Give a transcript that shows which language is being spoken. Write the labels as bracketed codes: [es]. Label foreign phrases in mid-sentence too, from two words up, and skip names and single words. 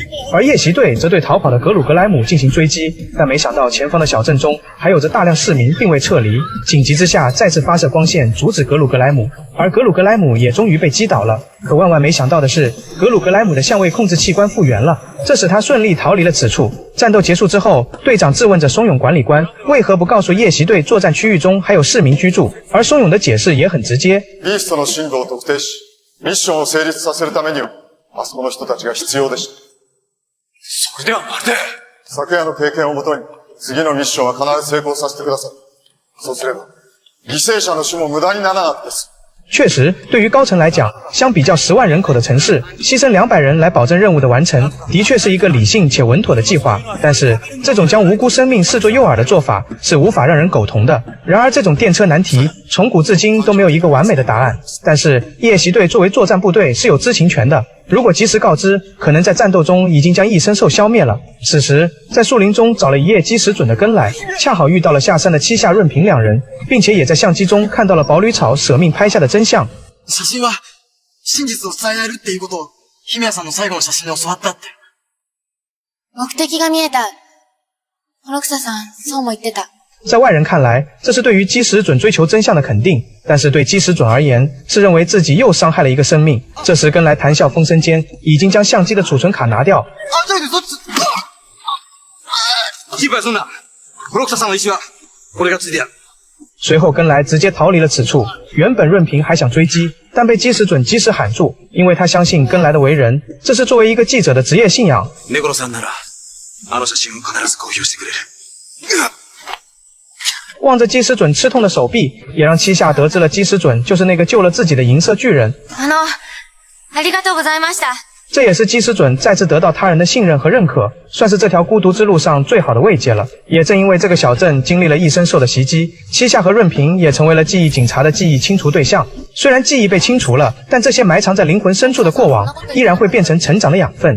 [zh] 而夜袭队则对逃跑的格鲁格莱姆进行追击，但没想到前方的小镇中还有着大量市民并未撤离，紧急之下再次发射光线阻止格鲁格莱姆，而格鲁格莱姆也终于被击倒了。可万万没想到的是，格鲁格莱姆的相位控制器官复原了，这使他顺利逃離了此處。战斗结束之後，隊長質問着松永管理官為何不告訴夜襲隊作戰區域中還有市民居住，而松永的解釋也很直接。 [ja] ビーストの進路を特定し、ミッションを成立させるためには、あそこの人たちが必要でした。それではまるで。昨夜の経験をもとに、次のミッションは必ず成功させてください。そうすれば、犠牲者の死も無駄にならなくです。 [zh] 确实，对于高层来讲，相比较10万人口的城市，牺牲200人来保证任务的完成，的确是一个理性且稳妥的计划。但是，这种将无辜生命视作诱饵的做法，是无法让人苟同的。然而，这种电车难题，从古至今都没有一个完美的答案。但是，夜袭队作为作战部队是有知情权的。如果及时告知，可能在战斗中已经将异生兽消灭了。此时，在树林中找了一夜基石准的跟来，恰好遇到了下山的七下润平2人，并且也在相机中看到了宝吕草舍命拍下的真相。 [ja] 写真は真実を伝えられるっていうことを姫谷さんの最後の写真で教わったって。目的が見えた。幌草さん、そうも言ってた。 [zh] 在外人看来，这是对于基石准追求真相的肯定，但是对基石准而言，是认为自己又伤害了一个生命。这时跟来谈笑风生间，已经将相机的储存卡拿掉。 [ja] 心配すんな。幌草さんの意思は俺がついてやる。 [zh] 随后跟来直接逃离了此处。原本润平还想追击，但被基石准及时喊住，因为他相信跟来的为人，这是作为一个记者的职业信仰。 [ja] ネコロさんならあの写真を必ず公表してくれる。 [zh] 望着基石准吃痛的手臂，也让七下得知了基石准就是那个救了自己的银色巨人。 [ja] ありがとうございました。 [zh] 这也是基石准再次得到他人的信任和认可，算是这条孤独之路上最好的慰藉了。也正因为这个小镇经历了异生兽的袭击，七下和润平也成为了记忆警察的记忆清除对象。虽然记忆被清除了，但这些埋藏在灵魂深处的过往依然会变成成长的养分。